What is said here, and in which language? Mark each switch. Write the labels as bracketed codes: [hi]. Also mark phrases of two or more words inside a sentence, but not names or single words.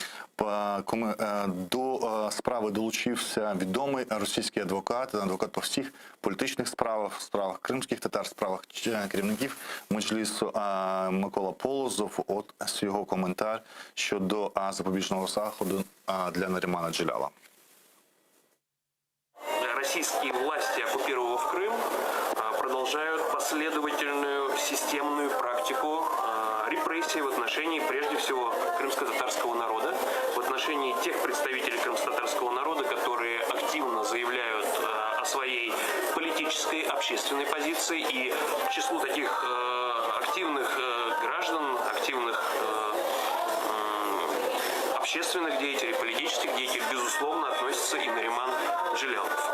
[uk] До справи долучився відомий російський адвокат по всіх політичних справах кримських татар, справах керівників Меджлісу Микола Полозов. От його коментар щодо запобіжного заходу для Нарімана Джеляла. [ru] Российские власти, оккупировав Крым, продолжают последовательную системную практику репрессий в отношении, прежде всего, крымско-татарского народа, в отношении тех представителей крымско-татарского народа, которые активно заявляют о своей политической, общественной позиции, и к числу таких активных граждан, активных общественных деятелей, политических деятелей, безусловно, относится и Наріман Джелялов.